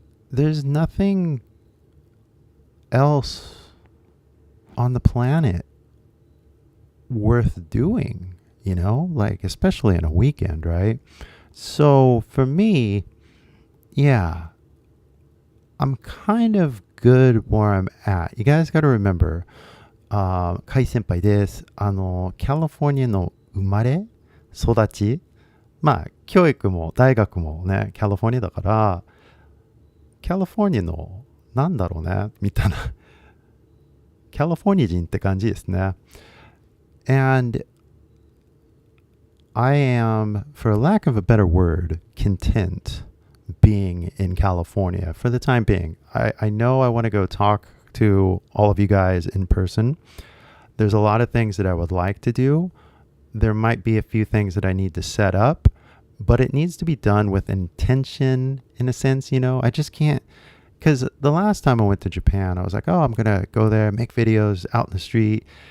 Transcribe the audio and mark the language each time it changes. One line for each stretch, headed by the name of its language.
English: There's nothing else on the planet worth doing, you know, like especially in a weekend, right? So for me, yeah, I'm kind of good where I'm at. You guys got to remember,
Japanese: カイ先輩です。カリフォルニアの生まれ育ち、まあ教育も大学もねカリフォルニアだから、カリフォルニアのなんだろうねみたいなカリフォルニア人って感じですね。
English: And I am, for lack of a better word, content being in California for the time being. I know I want to go talk to all of you guys in person. There's a lot of things that I would like to do. There might be a few things that I need to set up, but it needs to be done with intention in a sense, you know. I just can't, because the last time I went to Japan, I was like, oh, I'm going to go there, make videos out in the street.